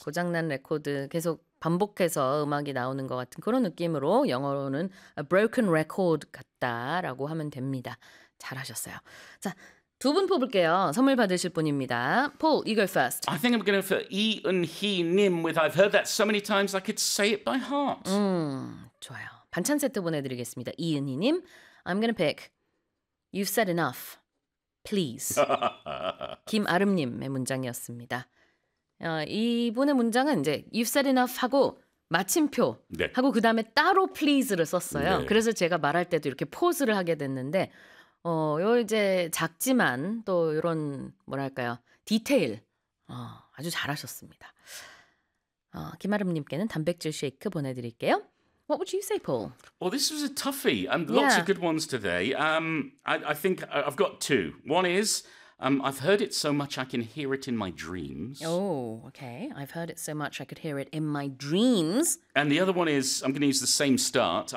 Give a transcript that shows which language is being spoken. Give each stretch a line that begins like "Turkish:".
Korean: 고장난 레코드 계속 반복해서 음악이 나오는 것 같은 그런 느낌으로 영어로는
English: a broken record
Korean: 같다라고 하면 됩니다. 잘하셨어요. 자, 두분 뽑을게요. 선물 받으실 분입니다.
English: Paul, you go first. I think I'm going for E and He Nim with I've heard that so many times I could say it by heart.
Korean: 좋아요. 반찬 세트 보내드리겠습니다.
English: 이은희님, I'm gonna pick. You've said enough. Please.
Korean: 김아름님의 문장이었습니다. 이분의 문장은 이제
English: You've said enough
Korean: 하고 마침표 하고 그 다음에 따로 please를 썼어요. 그래서 제가 말할 때도 이렇게 포즈를 하게 됐는데, 요 이제 작지만 또 이런 뭐랄까요 디테일, 아주 잘하셨습니다. 김아름님께는 단백질 쉐이크 보내드릴게요.
English: What would you say, Paul? Well, this was a toughie, and lots of Yeah. good ones today. I think I've got two. One is, I've heard it so much I can hear it in my dreams. Oh, okay. I've heard it so much I could hear it in my dreams. And the other one is, I'm going to use the same start.